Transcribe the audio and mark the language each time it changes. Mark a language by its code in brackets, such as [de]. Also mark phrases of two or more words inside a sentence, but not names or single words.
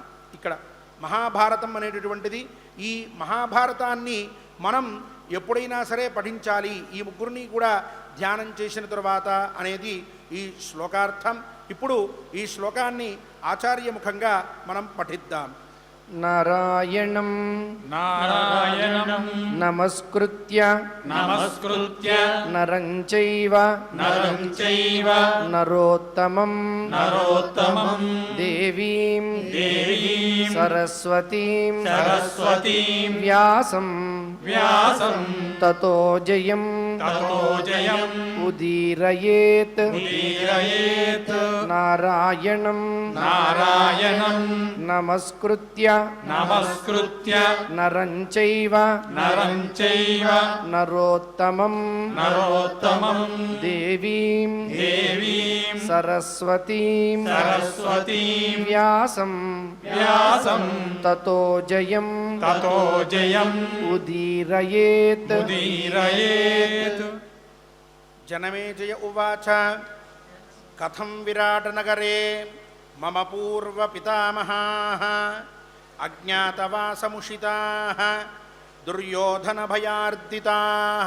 [te] ఇక్కడ మహాభారతం అనేటటువంటిది, ఈ మహాభారతాన్ని మనం ఎప్పుడైనా సరే పఠించాలి, ఈ ముగ్గురిని కూడా ధ్యానం చేసిన తరువాత అనేది ఈ శ్లోకార్థం. ఇప్పుడు ఈ శ్లోకాన్ని ఆచార్యముఖంగా మనం పఠిద్దాం. [sa] నారాయణం నారాయణం నమస్కృత్య నమస్కృత్య నరం చైవ నరం చైవ నరోత్తమం నరోత్తమం దేవీం దేవీం సరస్వతీం సరస్వతీం వ్యాసం వ్యాసం తతో జయం తతో జయం ఉదీరయేత్ ఉదీరయేత్ నారాయణం నారాయణం నమస్కృత్య నమస్కృత్య నరం చైవ నరం చైవ నరోత్తమం నరోత్తమం దేవీం దేవీం సరస్వతీం సరస్వతీం వ్యాసం వ్యాసం తతో జయం తతో జయం ఉదీరయేత్ ఉదీరయేత్. జనమేజయ ఉవాచ కథం విరాటనగరే మమ పూర్వపితామహాః అజ్ఞాతవాసముషితాః దుర్యోధనభయార్దితాః.